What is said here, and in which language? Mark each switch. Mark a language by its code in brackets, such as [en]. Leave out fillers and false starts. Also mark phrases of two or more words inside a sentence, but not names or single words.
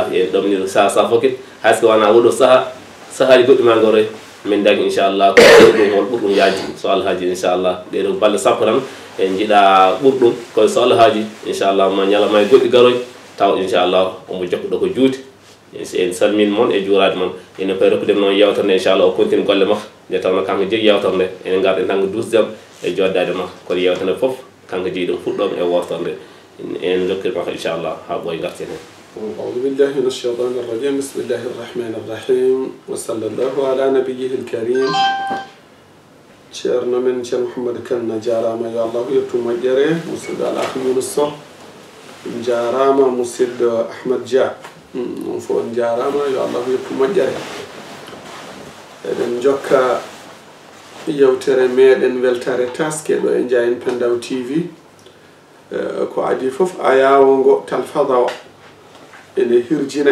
[ff] en ɗomniɗo sasa fof kadi hayso wona oɗo saahaji goɗɗi ma goroy min dagi inchallah ko ɗum hol ɓurɗum yaadi so alhaji inchallah ɗeɗo balɗe sappo tan en jiiɗa ɓurɗum koye so alhaji inchallah ma ñalama e goɗɗi garoy taw inchallah omo jokkoɗo ko juuti en salmin moon e juurade moon ene payi rokkudem noon yewtere nde inchallah o continue golle makko nde tawno kanko jogui yewtere nde enen garɗen tan ko dusdemo e joddade makko kono yewtere nde foof kanko jeeyi ɗum fuɗɗoma e wortere nde en dokkir makko inchallah ha ɓooy garten hen. [ar] أعوذ بالله من الشيطان الرجيم بسم الله الرحمن الرحيم وصلى الله على نبيه الكريم [ff] ceerno men ceerno Mouhamadou Kane jarama yo Allah yettu moƴƴere musidɗo Alakh Yunus Sow jarama musidɗo Ahmad Dia on fof on jarama yo Allah yettu moƴƴere eɗen jokka yewtere meɗen weltare taske ɗo e Ndiayen Pendaw TV ko adi foof ayawo ngo talfada o ene hirjina